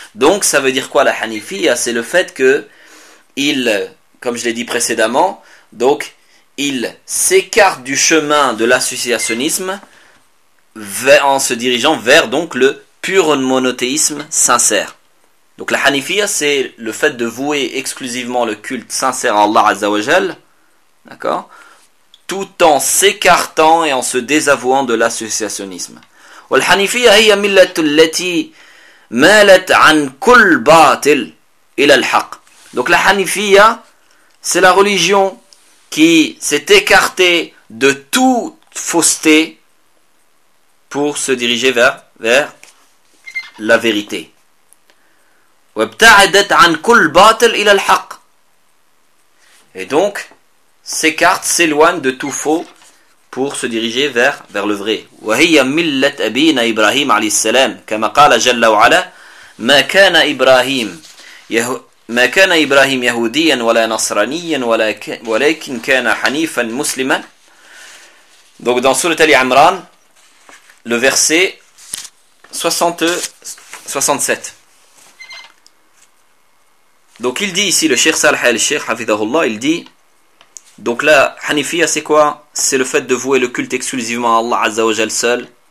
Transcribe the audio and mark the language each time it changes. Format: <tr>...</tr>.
<fr>Donc, ça veut dire quoi la hanifiyya? C'est le fait que il, comme je l'ai dit précédemment, donc il s'écarte du chemin de l'associationnisme en se dirigeant vers donc le pur monothéisme sincère. Donc la hanifiyya, c'est le fait de vouer exclusivement le culte sincère à Allah Azza wa Jal, d'accord, tout en s'écartant et en se désavouant de l'associationnisme. Wal hanifiyya hiya millatu allati</fr> <ar>مالت عن كل باطل إلى الحق.</ar> <fr>Donc la hanifiyya, c'est la religion qui s'est écartée de toute fausseté pour se diriger vers la vérité.</fr> <ar>وابتعدت عن كل باطل إلى الحق.</ar> <fr>Et donc s'écarte, s'éloigne de tout faux pour se diriger vers le vrai.</fr> <ar>وهي ملة أبينا إبراهيم عليه السلام كما قال جل وعلا ما كان إبراهيم يهوديا ولا نصرانيا ولكن كان حنيفا مسلما.</ar> <fr>Donc dans sourate Ali Imran le verset 67. Donc il dit ici le Cheikh Salih al-Sheikh hafidhahullah, il dit donc la hanifiyya c'est quoi? C'est le fait de vouer le culte exclusivement à Allah Azza wa Jal seul.</fr>